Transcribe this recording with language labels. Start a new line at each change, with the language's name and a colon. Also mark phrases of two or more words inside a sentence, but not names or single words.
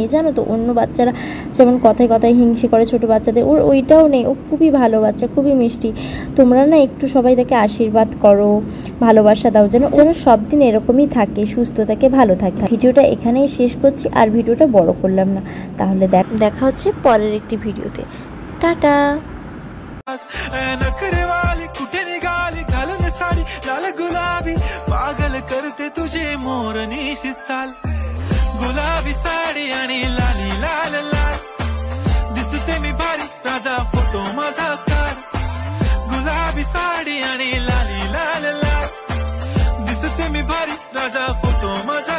Bangla: জানো তো অন্য বাচ্চারা যেমন কথায় কথায় হিংসে করে ছোটো বাচ্চাদের, ওর ওইটাও নেই। ও খুবই ভালো বাচ্চা, খুবই মিষ্টি। তোমরা না একটু সবাই তাকে আশীর্বাদ করো, ভালোবাসা দাও, যেন সব দিন এরকমই থাকে, সুস্থ থাকে, ভালো থাকে। ভিডিওটা এখানেই শেষ করছি, আর ভিডিওটা বড় করলাম না। তাহলে দেখা হচ্ছে পরের একটি ভিডিওতে। टाटा।
Marathi: नखरे वाली कुठे निघाली घालून साडी लाल गुलाबी, पागल करते तुझे मोरनीशी चाल, गुलाबी साडी आणि लाली लाल लाल, दिसते मी भारी राजा फोटो माझा काढ, गुलाबी साडी आणि लाली लाल लाल, दिसते मी भारी राजा फोटो